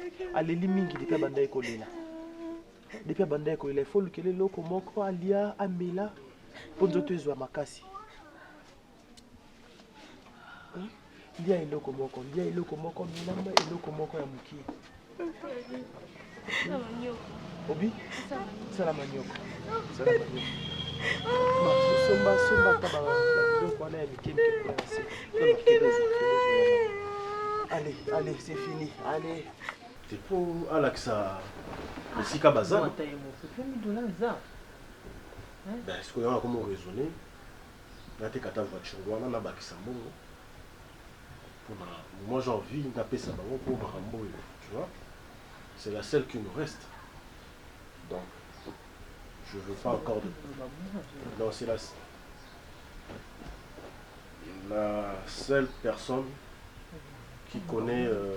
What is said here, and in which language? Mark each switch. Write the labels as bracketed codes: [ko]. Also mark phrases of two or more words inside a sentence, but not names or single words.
[ln] Aleli mingi depuis abanda ekolela. Depuis abanda ekolela, [fr] faut que [ln] eloko moko alia amela pour nzoto ezwa makasi. Lia eloko moko milamba eloko moko ya mukie. Obi? Sala manioko. Somba taba [fr] donc on a mis quelques points. Allez, c'est fini. Allez. C'est pour Alexa. Ici Kabazan. Ben, est-ce qu'on a comment raisonner? Là, tu as ta voiture, on a [ln] bakisa mbongo. [fr] Moi, j'ai envie de taper ça pour Marambo, tu vois. C'est la seule qui nous reste. Donc, je ne veux pas encore de... Non, c'est la seule personne qui connaît...